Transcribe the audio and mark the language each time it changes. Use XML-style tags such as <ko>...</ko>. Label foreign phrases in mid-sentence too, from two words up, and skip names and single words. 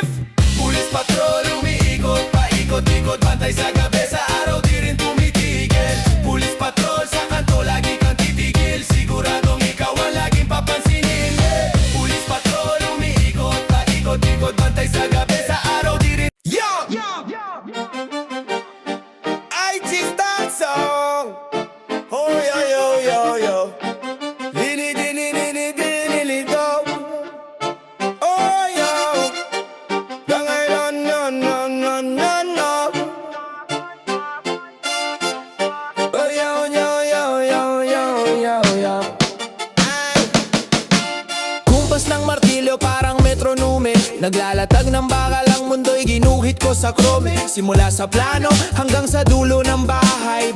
<en>Police patrol,</en> <tl>umiikot, paikot-ikot. Bantay sa gabi, sa araw di rin tumitigil.</tl> <en>Police patrol,</en> <tl>sa kanto lagi kang titigil. Siguradong ikaw ang laging papansinin.</tl> <en>Police patrol,</en> <tl>umiikot, paikot-ikot. Bantay sa gabi, sa araw di rin.</tl> <en>Yo! IT that song. Oh yo yo yo yo. Dini dini dini dini lido. Oh yo. Dangay no no no no no no. Oh yo yo yo yo yo yo yo. Ay.</en> <tl>Kumpas ng martilyo parang metronome. Naglalatag ng bakal ang mundo'y ginuhit ko sa krome. Simula sa plano hanggang sa dulo ng bahay.</tl>